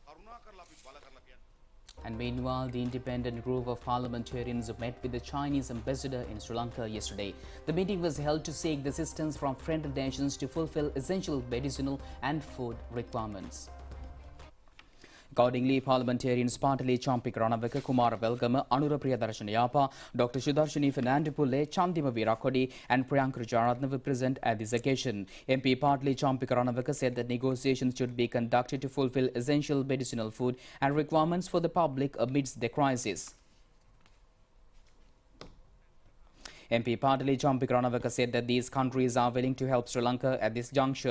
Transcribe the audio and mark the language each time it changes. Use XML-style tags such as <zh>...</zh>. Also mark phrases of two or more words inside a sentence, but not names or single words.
<en>And meanwhile, the independent group of parliamentarians met with the Chinese ambassador in Sri Lanka yesterday. The meeting was held to seek the assistance from friendly nations to fulfill essential medicinal and food requirements. Accordingly, parliamentarians Partali Champik Ranaveka, Kumara Velgama, Anura Priyadarshani Yapa, Dr. Shudarshini Fernando Pulle, Chandima Virakodi and Priyank Rajaratne were present at this occasion. MP Partali Champik Ranaveka said that negotiations should be conducted to fulfill essential medicinal food and requirements for the public amidst the crisis. MP Partali Champik Ranaveka said that these countries are willing to help Sri Lanka at this juncture.</en>